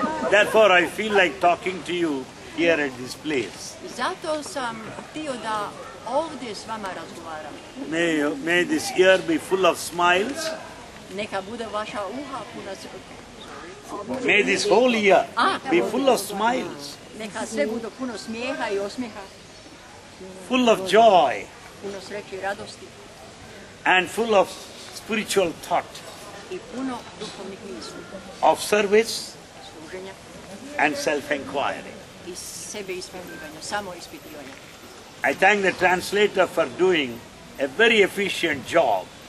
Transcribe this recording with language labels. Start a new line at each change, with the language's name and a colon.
English: Therefore, I feel like talking to you here at this place.
Croatian: Zato sam htio da ovdje s vama razgovaram.
English: May this year be full of smiles,
Croatian: Neka bude vaša uha puna
English: May this whole year be full of smiles,
Croatian: Neka sve budu puno smijeha i osmijeha,
English: full of joy,
Croatian: puno sreće i radosti
English: and full of spiritual thought,
Croatian: i puno duhovnih misli,
English: of service
Croatian: služenja
English: and self-inquiry.
Croatian: i sebe ispitivanja, samo ispitivanja.
English: I thank the translator for doing a very efficient job.